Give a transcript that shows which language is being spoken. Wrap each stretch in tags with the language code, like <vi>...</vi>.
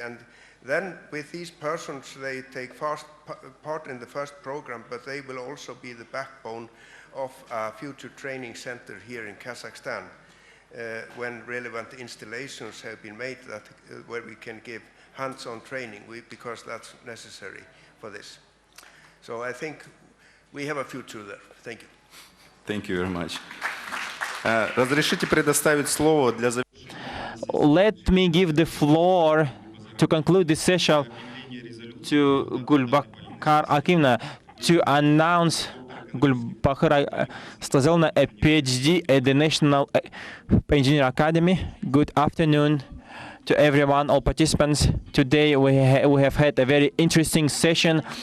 <en>And then with these persons, they take part in the first program, but they will also be the backbone of a future training center here in Kazakhstan when relevant installations have been made where we can give hands-on training because that's necessary for this. So I think we have a future there. Thank you. Thank you very much.</en> <ru>Разрешите предоставить слово для</ru> <en>Let me give the floor to conclude this session to Gulbakhar Akimna to announce Gulbakhar Stazilna, a PhD at the National Engineering Academy. Good afternoon to everyone, all participants. Today we have had a very interesting session.</en>